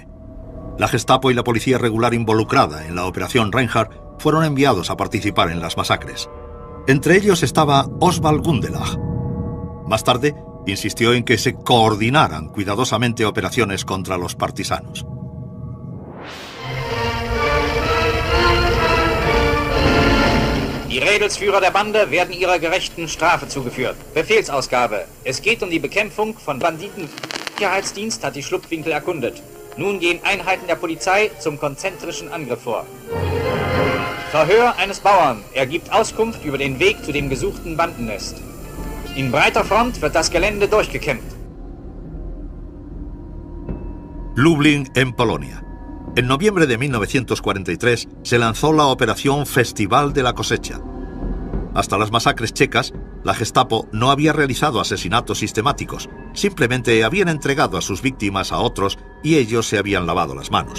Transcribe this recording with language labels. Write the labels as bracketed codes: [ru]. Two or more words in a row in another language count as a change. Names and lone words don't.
[es] La Gestapo y la policía regular involucrada en la Operación Reinhardt fueron enviados a participar en las masacres. Entre ellos estaba Oswald Gundelach. Más tarde, insistió en que se coordinaran cuidadosamente operaciones contra los partisanos. [de] Die Rädelsführer der Bande werden ihrer gerechten Strafe zugeführt. Befehlsausgabe. Es geht um die Bekämpfung von Banditen. Der Sicherheitsdienst hat die Schlupfwinkel erkundet. Nun gehen Einheiten der Polizei zum konzentrischen Angriff vor. Verhör eines Bauern. Er gibt Auskunft über den Weg zu dem gesuchten Bandennest. In breiter Front wird das Gelände durchgekämmt. [es] Lublin, en Polonia. En noviembre de 1943 se lanzó la Operación Festival de la Cosecha. Hasta las masacres checas, la Gestapo no había realizado asesinatos sistemáticos, simplemente habían entregado a sus víctimas a otros y ellos se habían lavado las manos.